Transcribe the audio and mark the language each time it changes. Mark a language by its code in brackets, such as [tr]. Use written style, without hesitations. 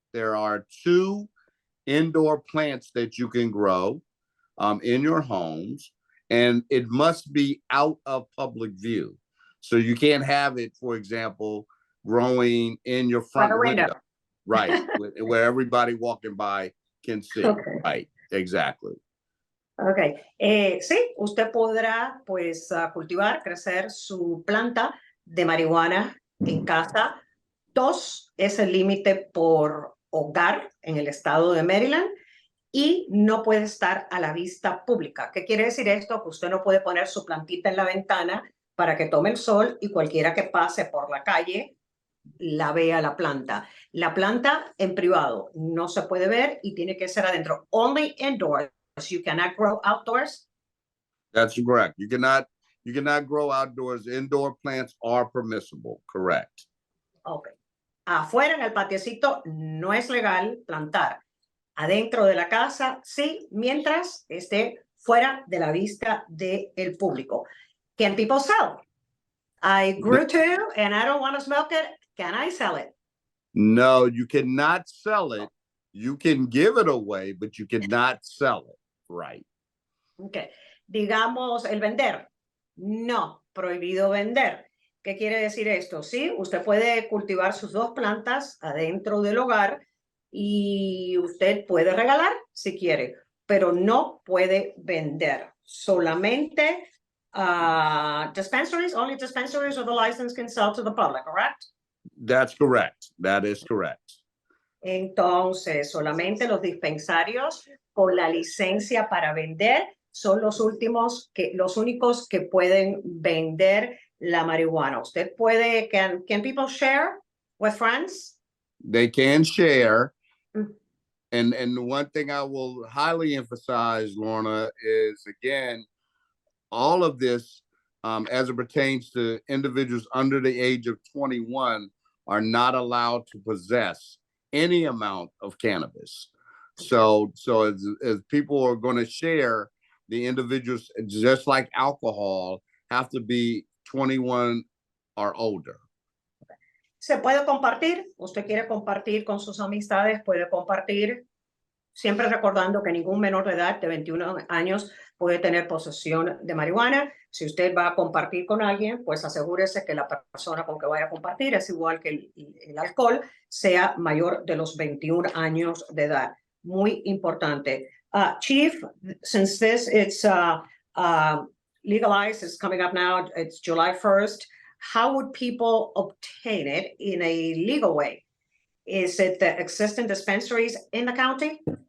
[en] There are 2 indoor plants that you can grow in your homes, and it must be out of public view. So you can't have it, for example, growing in your front window. Right, where everybody walking by can see. Okay. Right, exactly. [es] Ok, sí, usted podrá pues cultivar, crecer su planta de marihuana en casa. 2 es el límite por hogar en el estado de Maryland y no puede estar a la vista pública. ¿Qué quiere decir esto? Que usted no puede poner su plantita en la ventana para que tome el sol y cualquiera que pase por la calle la vea la planta. La planta en privado no se puede ver y tiene que ser adentro. [en] Only indoors. You cannot grow outdoors? That's correct. You cannot grow outdoors. Indoor plants are permissible, correct. Okay. [es] Afuera en el patiecito no es legal plantar. Adentro de la casa sí, mientras esté fuera de la vista del público. [en] Can people sell? I grew two and I don't want to smoke it. Can I sell it? No, you cannot sell it. You can give it away, but you cannot sell it. Right. [es] Okay. Digamos el vender. No, prohibido vender. ¿Qué quiere decir esto? Sí, usted puede cultivar sus 2 plantas adentro del hogar y usted puede regalar si quiere, pero no puede vender. Solamente [en] dispensaries, only dispensaries or the license can sell to the public, correct? That's correct. That is correct. [es] Entonces, solamente los dispensarios con la licencia para vender son los únicos que pueden vender la marihuana. Usted puede, [en] can people share with friends? They can share. Mm. And one thing I will highly emphasize, Lorna, is again, all of this, as it pertains to individuals under the age of 21, are not allowed to possess any amount of cannabis. So as people are going to share, the individuals, just like alcohol, have to be 21 or older. [es] Se puede compartir, usted quiere compartir con sus amistades, puede compartir, siempre recordando que ningún menor de edad de 21 años puede tener posesión de marihuana. Si usted va a compartir con alguien, pues asegúrese que la persona con que vaya a compartir, es igual que el alcohol, sea mayor de los 21 años de edad. Muy importante. [en] Chief, since it's legalized, it's coming up now, it's July 1st, how would people obtain it in a legal way? Is it the existing dispensaries in the county?